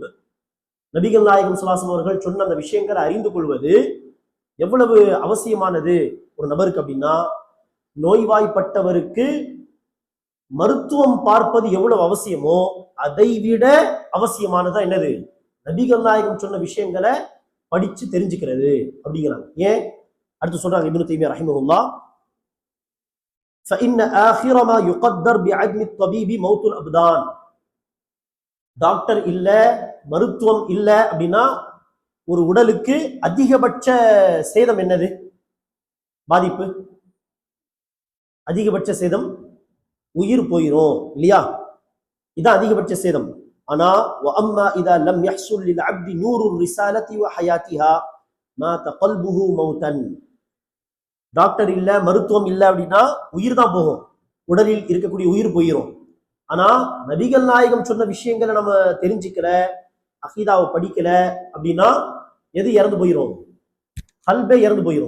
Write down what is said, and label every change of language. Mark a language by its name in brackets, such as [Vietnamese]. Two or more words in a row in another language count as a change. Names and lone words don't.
[Tamil] நபிகள் நாயகம் [Arabic] صلى الله عليه [Tamil] அவர்கள் சொன்ன அந்த விஷயங்களை அறிந்து கொள்வது எவ்வளவு அவசியமானது ஒரு நபருக்கு அப்படின்னா, நோய்வாய்ப்பட்டவருக்கு மருத்துவம் பார்ப்பது எவ்வளவு அவசியமோ அதை விட அவசியமானதா என்னது, நபிகள் நாயகம் சொன்ன விஷயங்களை படிச்சு தெரிஞ்சுக்கிறது அப்படிங்கிறாங்க. ஏன்? அடுத்து சொல்றாங்க இப்னு தைமியா ரஹிமஹுல்லாஹ், [Arabic] فإن آخر ما يقدر بعدم الطبيب موت الأبدان. [Tamil] டாக்டர் இல்ல, மருத்துவம் இல்ல அப்படின்னா ஒரு உடலுக்கு அதிகபட்ச சேதம் என்னது, பாதிப்பு, அதிகபட்ச சேதம் உயிர் போயிரும் இல்லையா? இதான் அதிகபட்ச சேதம். [Arabic] ஆனா وأما إذا لم يحصل للعبد نور الرسالة وحياتها مات قلبه موتا. [Tamil] டாக்டர் இல்ல, மருத்துவம் இல்ல அப்படின்னா உயிர் தான் போகும், உடலில் இருக்கக்கூடிய உயிர் போயிரும். ஆனா நபிகள் நாயகம் சொன்ன விஷயங்களை நம்ம தெரிஞ்சுக்கல, அகீதாவை படிக்கல அப்படின்னா எது இறந்து போயிரும், கல்பே இறந்து போயிரும்.